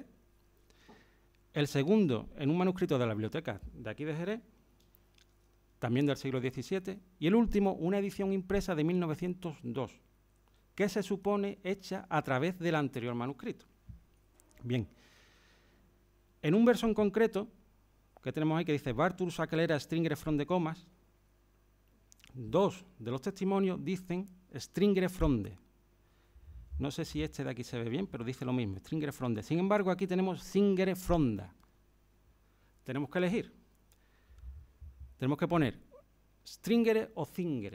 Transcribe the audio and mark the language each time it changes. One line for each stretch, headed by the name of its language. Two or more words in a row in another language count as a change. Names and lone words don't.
Spanish: El segundo, en un manuscrito de la biblioteca de aquí de Jerez, también del siglo XVII. Y el último, una edición impresa de 1902, que se supone hecha a través del anterior manuscrito. Bien, en un verso en concreto, que tenemos ahí que dice
Latin: Bartus aquelera stringere fronde comas,
Spanish: 2 de los testimonios dicen
Latin: stringere fronde.
Spanish: No sé si este de aquí se ve bien, pero dice lo mismo,
Latin: stringere fronde.
Spanish: Sin embargo, aquí tenemos
Latin: zingere fronda.
Spanish: Tenemos que elegir. Tenemos que poner stringere o zingere.